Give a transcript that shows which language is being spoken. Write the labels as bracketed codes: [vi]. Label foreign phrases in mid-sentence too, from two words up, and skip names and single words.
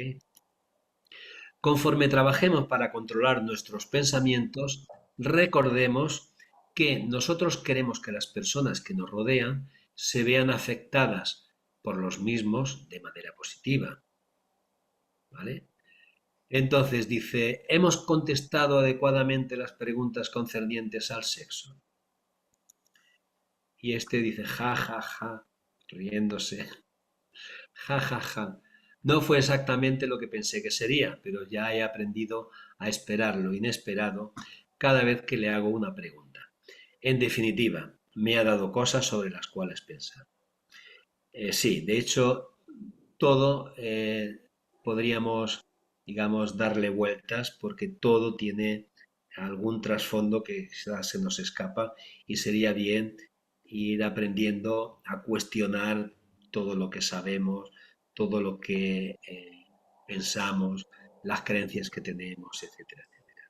[es] Conforme trabajemos para controlar nuestros pensamientos, recordemos que nosotros queremos que las personas que nos rodean se vean afectadas por los mismos de manera positiva, ¿vale? Entonces dice, ¿hemos contestado adecuadamente las preguntas concernientes al sexo? Y este dice, ja, ja, ja, riéndose, ja, ja, ja. No fue exactamente lo que pensé que sería, pero ya he aprendido a esperar lo inesperado cada vez que le hago una pregunta. En definitiva, me ha dado cosas sobre las cuales pensar. Sí, de hecho, todo podríamos, digamos, darle vueltas porque todo tiene algún trasfondo que quizás se nos escapa y sería bien ir aprendiendo a cuestionar todo lo que sabemos, todo lo que pensamos, las creencias que tenemos, etcétera, etcétera.